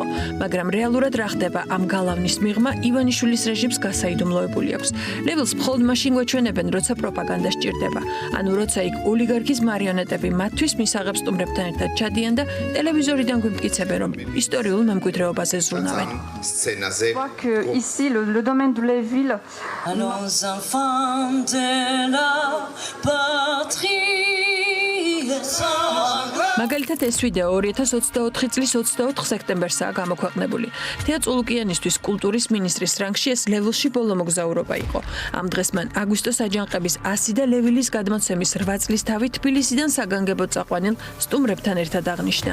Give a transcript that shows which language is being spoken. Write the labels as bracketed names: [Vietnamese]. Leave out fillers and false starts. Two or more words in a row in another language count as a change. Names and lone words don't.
[Georgian] მაგრამ რეალურად რა ხდება ამ გალავნის მიღმა ივანიშვილის რეჟიმს გასაიდუმლოებული აქვს. ლეველს მხოლოდ მაშინ გვეჩვენებენ, როცა პროპაგანდა სჭირდება. ანუ როცა იქ ოლიგარქის მარიონეტები მათთვის მისაღებ სტუმრებთან ერთად ჩადიან და ტელევიზორიდან გვიმტკიცებენ, რომ ისტორიულ მემკვიდრეობაზე ზრუნავენ. [French] Je vois que ici le domaine de la ville. Allons enfants de la patrie. [Georgian] მაგალითად ეს ვიდეო 2024 წლის 24 სექტემბერსაა გამოქვეყნებული. თეა წულუკიანისთვის კულტურის მინისტრის რანგში ეს ლეველში ბოლო მოგზაურობა იყო. ამ დღეს მან აგვისტოს აჯანყების 100 და ლევილის გადმოცემის 8 წლის თავი თბილისიდან საგანგებოდ წაყვანილ სტუმრებთან ერთად აღნიშნა.